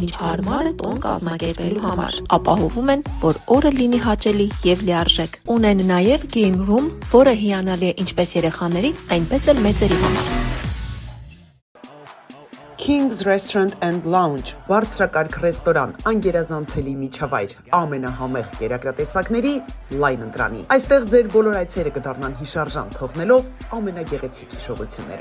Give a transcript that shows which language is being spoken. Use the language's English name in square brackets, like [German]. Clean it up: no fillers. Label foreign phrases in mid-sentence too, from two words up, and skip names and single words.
[Armenian] ինչ հարմար է տոն կազմակերպելու համար։ Ապահովում են, որ օրը լինի հաճելի եւ լիարժեք։ Ունեն նաեւ [English] game room, [Armenian] որը հիանալի է ինչպես երեխաների, այնպես էլ մեծերի համար։ King's Restaurant and Lounge, բարձրակարգ ռեստորան, անգերազանցելի միջավայր, ամենահամեղ կերակրատեսակների լայն ընտրանի։ Այստեղ ձեր բոլոր այցերը կդառնան հիշարժան, թողնելով ամենագեղեցիկ հիշողությունները։